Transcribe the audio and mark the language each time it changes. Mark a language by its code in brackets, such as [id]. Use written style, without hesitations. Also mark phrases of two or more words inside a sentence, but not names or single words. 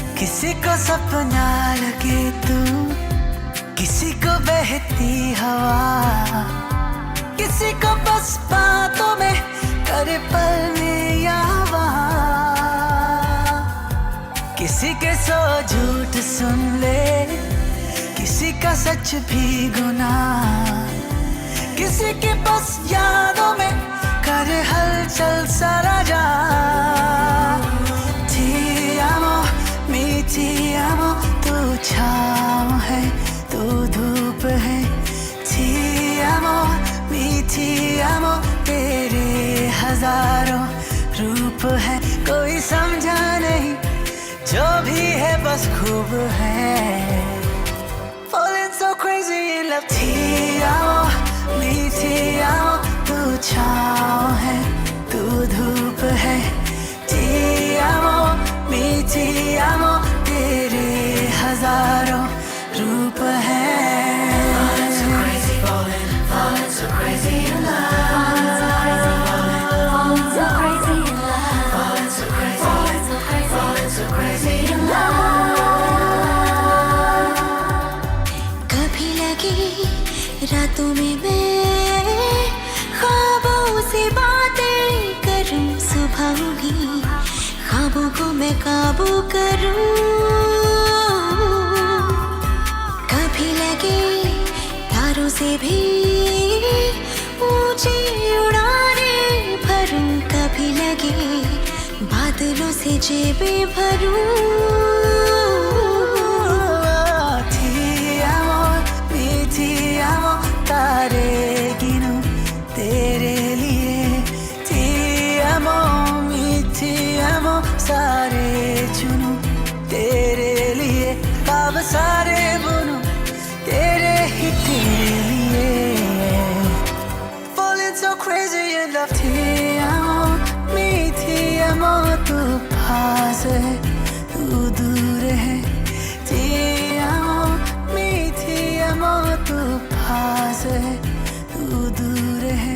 [hi] किसी को सपना लगे तू, किसी को बहती हवा, किसी को बस बातों में करे पल में यावा, किसी के सो झूठ सुन ले, किसी का सच भी गुनाह, किसी के बस यादों में करे हलचल सारा जा। [it] Ti amo, mi ti amo, [hi] तू छाँव है तू धूप है। [it] Ti amo, mi ti amo, [hi] तेरे हजारों रूप है। कोई समझा नहीं जो भी है बस खूब है। [en] Falling so crazy in love। [it] Ti amo, mi ti amo, [hi] तू छाँव है तू धूप है। [it] Ti amo, mi ti amo, [hi] तेरे हजारों रूप है। [en] Falling so crazy, falling so crazy in love। Falling so crazy in love। Falling so crazy, falling so crazy in love। [hi] कभी लगी रातों में मैं ख्वाबों से बातें करूं, सुबह भी ख्वाबों को मैं काबू करूं। कभी लगे तारों से भी ऊंची उड़ानें भरूं, कभी लगे बादलों से जेबें भरूं। [it] Ti amo, mi ti amo, [hi] तारे गिनूं तेरे लिए। [it] Ti amo, mi ti amo, [hi] सारे चुनूं तेरे लिए। ख्वाब सारे बुनूं तेरे ही तेरे लिए। [en] Falling so crazy in love। [it] Ti amo, mi ti amo, [hi] तू पास है तू दूर है। [it] Ti amo, mi ti amo, [hi] तू पास है तू दूर है।